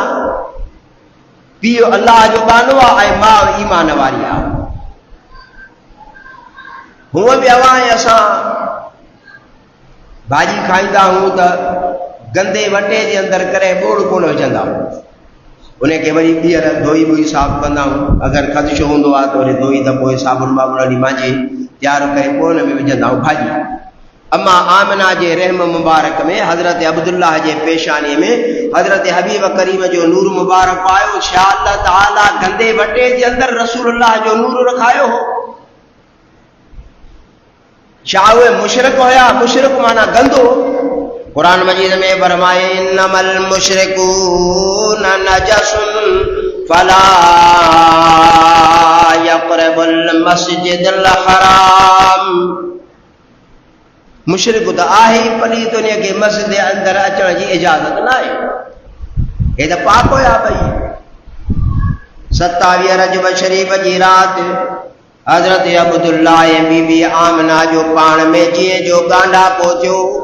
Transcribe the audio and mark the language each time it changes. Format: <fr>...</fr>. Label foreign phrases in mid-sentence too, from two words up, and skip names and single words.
<sd>पीउ अल्लाह जो बानो आहे ऐं माउ ईमान वारी आहे. हूअं बि अवां असां भाॼी खाईंदा आहियूं त गंदे वटे जे अंदरि करे ॿोड़ कोन विझंदा आहियूं. انہیں کے وری ॿीहर धोई ॿोई साफ़ कंदा आहियूं। अगरि ख़दशो हूंदो आहे त वरी धोई त पोइ साबुण वाबुण हली मांजे तयारु करे पोइ हुन में विझंदा आहियूं भाॼी। अम्मा आमिना जे रहम मुबारक में हज़रत अब्दुल्लाह जे पेशानीअ में हज़रत हबीब करीम जो नूर मुबारक आयो। छा अल्लाह ताला गंदे वटे जे अंदरि रसूलुल्लाह जो नूर रखायो हो? छा उहे मुशरिक हुया? मुशरिक माना गंदो। कुरान मजीद में फरमाए</sd> <ar>إنما المشركون نجس فلا يقربوا المسجد الحرام.</ar> <sd>मुशरिक त आहे ई पलीत, उन खे मस्जिद जे अंदरि अचण जी इजाज़त न आहे। हे त पाक हुया भई। 27 रजब शरीफ़ जी राति हज़रत अब्दुल्लाह ऐं बीबी आमिना जो पाण में जीअं जो गांडा पहुचियो।</sd>